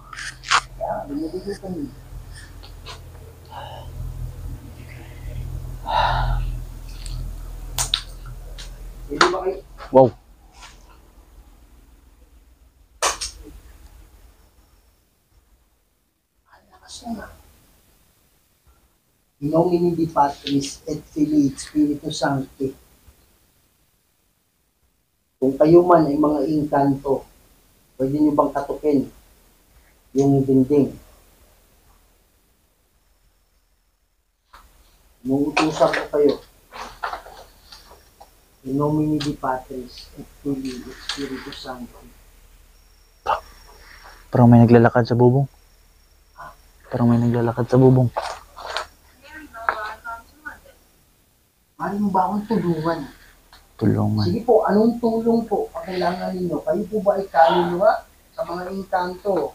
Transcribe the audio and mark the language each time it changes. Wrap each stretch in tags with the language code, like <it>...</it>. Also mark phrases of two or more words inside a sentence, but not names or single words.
<tl>Bumudugo pa rin. Pwede ba kayo? Wow. Lakas na.</tl> <la>In nomine di Patris et Filii et Spiritus Sancti.</la> <tl>Kung kayo man ay mga engkanto, pwede nyo bang katukin yung dingding? Inuutusan ko kayo.</tl> <la>In nomine di Patris et Filii et Spiritus Sancti.</la> <tl>Parang may naglalakad sa bubong. Parang may naglalakad sa bubong. Ano mo ba akong tulungan? Tulungan. Sige po, anong tulong po ang kailangan ninyo? Kayo po ba ay kaluluwa sa mga engkanto?</tl>